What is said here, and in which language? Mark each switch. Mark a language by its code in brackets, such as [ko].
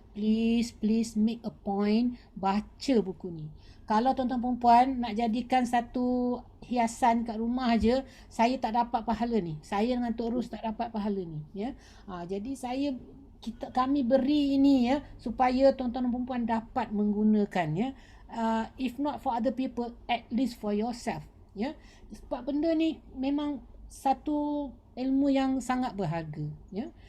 [en] Please make a point [ms] baca buku ni. Kalau tuan-tuan perempuan nak jadikan satu hiasan kat rumah je, saya tak dapat pahala ni. Saya dengan Tok Ros tak dapat pahala ni ya. Jadi kami beri ini ya supaya tuan-tuan dan perempuan dapat menggunakan ya. [en] If not for other people, at least for yourself ya. [ms] Sebab benda ni memang satu ilmu yang sangat berharga ya.